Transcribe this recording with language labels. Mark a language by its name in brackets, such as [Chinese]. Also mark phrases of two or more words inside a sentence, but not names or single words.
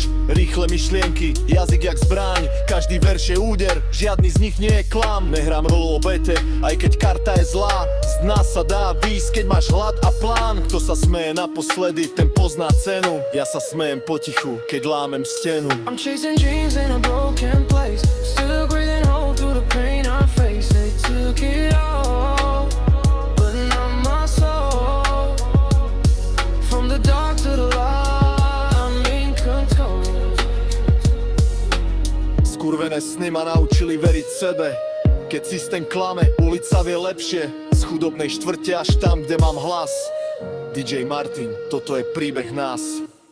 [Slovak] Rýchle myšlienky, jazyk jak zbraň. Každý verš je úder, žiadny z nich nie je klam. Nehrám rolu obete, aj keď karta je zlá. Z nás sa dá výjsť, keď máš hlad a plán. Kto sa smeje naposledy, ten pozná cenu. Ja sa smejem potichu, keď lámem stenu. [English] I'm chasing dreams in a broken place. Still breathing hope through the pain I face. They took it all, but not my soul. From the dark to the light, I'm in control. [Slovak] Skurvené sny ma naučili veriť sebe. Keď systém klame, ulica vie lepšie. Z chudobnej štvrte až tam, kde mám hlas. DJ Martin, toto je príbeh nás.